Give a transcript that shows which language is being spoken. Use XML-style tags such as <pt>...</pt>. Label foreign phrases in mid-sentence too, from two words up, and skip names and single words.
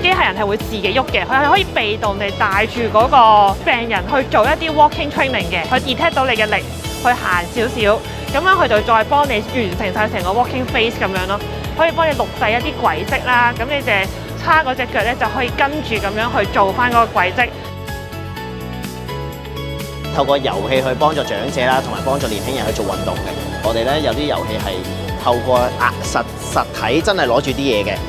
<yue>人係會自己喐嘅，佢係可以被動地帶住嗰個病人去做一啲</yue> <en>walking training</en> <yue>嘅，佢 detect 到你嘅力，去行少少，咁樣佢就再幫你完成晒成個</yue> <en>walking phase</en> <yue>咁樣咯，可以幫你錄製一啲軌跡啦，咁你哋叉嗰隻腳咧就可以跟住咁樣去做翻嗰個軌跡。透過遊戲去幫助長者啦，同埋幫助年輕人去做運動嘅。我哋咧有啲遊戲係透過實體真係攞住啲嘢嘅。</yue>